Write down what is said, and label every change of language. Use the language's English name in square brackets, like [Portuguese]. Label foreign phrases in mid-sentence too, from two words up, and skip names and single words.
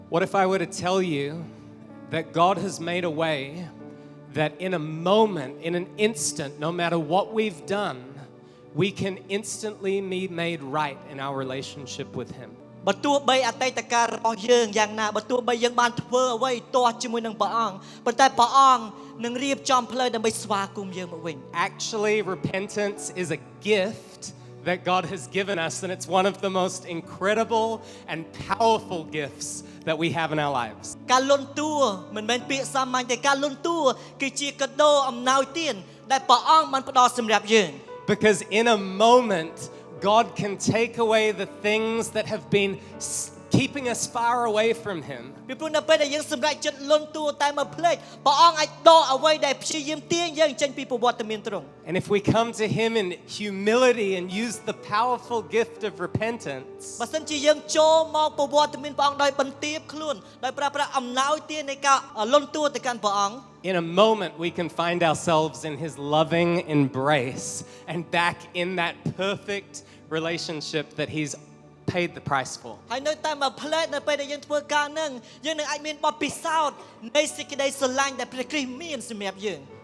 [English] What if I were to tell you that God has made a way that in a moment, in an instant, no matter what we've done, we can instantly be made right in our relationship with Him? [Khmer] បើទោះបីអតីតកាលរបស់យើងយ៉ាងណាបើទោះបីយើងបានធ្វើអ្វីទាស់ជាមួយនឹងព្រះអង្គប៉ុន្តែព្រះអង្គនឹងរៀបចំផ្លូវដើម្បីស្វាគមន៍យើងមកវិញ [English] Actually, repentance is a gift that God has given us, and it's one of the most incredible and powerful gifts that we have in our lives. [Khmer] ការលន់តួមិនមែនពាក្យសាមញ្ញទេការលន់តួគឺជាកាដូអំណោយទានដែលព្រះអង្គបានផ្ដល់សម្រាប់យើង [English] Because in a moment, God can take away the things that have been keeping us far away from Him. [Khmer] ពីព្រោះនៅពេលដែលយើងសម្រេចចិត្តលន់តួតែមួយភ្លេចព្រះអង្គអាចដកអ្វីដែលព្យាយាមទាញយើងចេញពីប្រវត្តិមានទ្រង់ [English] And if we come to Him in humility and use the powerful gift of repentance, [Khmer] បើសិនជាយើងចូលមកប្រវត្តិមានព្រះអង្គដោយបន្ទាបខ្លួនដោយប្រើប្រាស់អំណោយទាននៃការលន់តួទៅកាន់ព្រះអង្គ [English] in a moment we can find ourselves in His loving embrace and back in that perfect relationship that He's paid the price for. [Khmer] ហើយនៅតែមួយផ្លែតនៅពេលដែលយើងធ្វើការនឹងយើងនឹងអាចមានបទពិសោធន៍នៃសេចក្តីស្រឡាញ់ដែលព្រះគ្រីស្ទមានសម្រាប់យើង